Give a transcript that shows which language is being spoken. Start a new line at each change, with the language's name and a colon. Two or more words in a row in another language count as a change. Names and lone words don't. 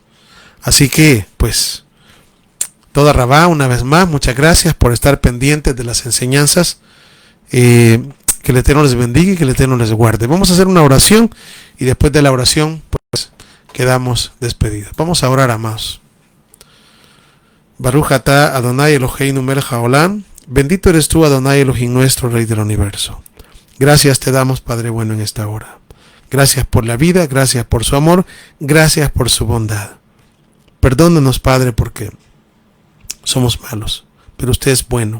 Spanish: Así que pues
Hebrew: toda Rabá,
Spanish: una vez más, muchas gracias por estar pendientes de las enseñanzas. Que el Eterno les bendiga y que el Eterno les guarde. Vamos a hacer una oración y después de la oración pues quedamos despedidos. Vamos a orar, amados.
Hebrew: Baruch atah Adonai Eloheinu melech haolam.
Spanish: Bendito eres tú, Adonai Elohim nuestro, Rey del universo. Gracias te damos, Padre bueno, en esta hora. Gracias por la vida, gracias por su amor, gracias por su bondad. Perdónanos, Padre, porque somos malos, pero usted es bueno.